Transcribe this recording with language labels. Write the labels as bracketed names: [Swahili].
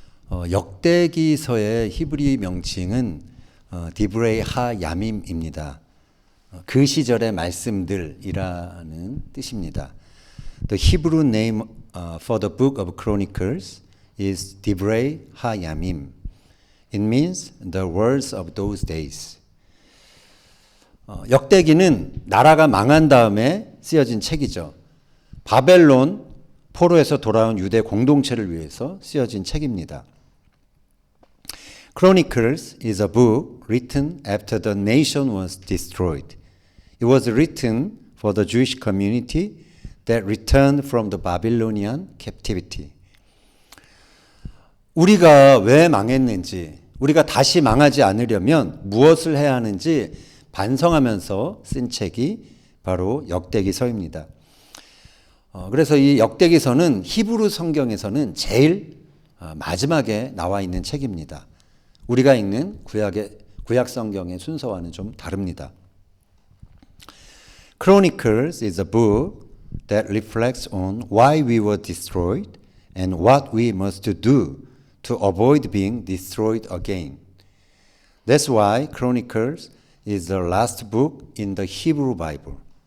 [Korean] 역대기서의 히브리 명칭은 디브레이 하 야밈입니다. 그 시절의 말씀들이라는 뜻입니다. [English] The Hebrew name for the book of Chronicles is 디브레이 하 야밈. It means the words of those days. [Korean] 역대기는 나라가 망한 다음에 쓰여진 책이죠. 바벨론 포로에서 돌아온 유대 공동체를 위해서 쓰여진 책입니다. [English] Chronicles is a book written after the nation was destroyed. It was written for the Jewish community that returned from the Babylonian captivity. [Korean] 우리가 왜 망했는지, 우리가 다시 망하지 않으려면 무엇을 해야 하는지 반성하면서 쓴 책이 바로 역대기서입니다. 그래서 이 역대기서는 히브리 성경에서는 제일 마지막에 나와 있는 책입니다. 우리가 읽는 구약 성경의 순서와는 좀 다릅니다. [English] Chronicles is a book that reflects on why we were destroyed and what we must do to avoid being destroyed again. That's why Chronicles is the last book in the Hebrew Bible.